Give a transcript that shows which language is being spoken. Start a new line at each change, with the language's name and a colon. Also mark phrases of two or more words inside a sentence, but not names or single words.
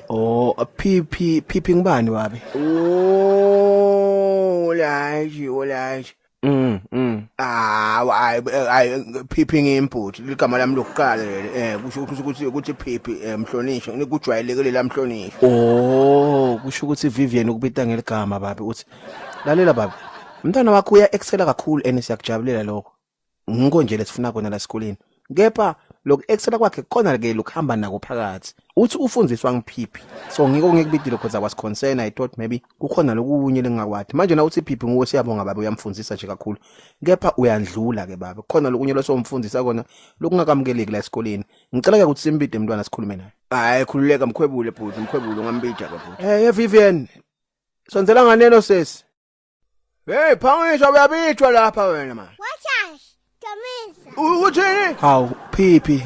Swati: Oh, Phiphi ngibani babe? Olaji. Hayi Phiphi ngimbuthi ligama lami lokuqala kusho ukuthi Phiphi Mhlonishwa nikujwayelekile la Mhlonishwa. Oh, kusho ukuthi Vivian ukubita ngeligama babe uthi lalela babe. Umntwana wakho uya excel kakhulu siyakujabulela lokho. Ngiko nje lesifuna kona la esikoleni. Kepha lokho excel kwakhe khona ke lokuhamba nako phakathi. Uthi ufundziswa ngiphiphi.
English: So
Swati: ngiko ngikubidile
English: because I was concerned. I thought maybe
Swati: kukhona lokunye lengakwathi. Manje na uthi Phiphi nguwe siyabonga baba uyamfundisa nje kakhulu. Kepha uyandlula ke baba. Khona lokunye losomfundisa kona lokungakamkeleki la esikoleni. Ngicela ke ukuthi simbide umntwana sikhulume naye. Hayi khululeka mkhwebule bhuti mkhwebule ngambida ke bhuti. Hey Vivian. Sonzela nganeno sesi. Hey phangisa uyabithwa lapha wena manje.
English: Watch Jamisa.
Swati: Uthini? Hawu Phiphi.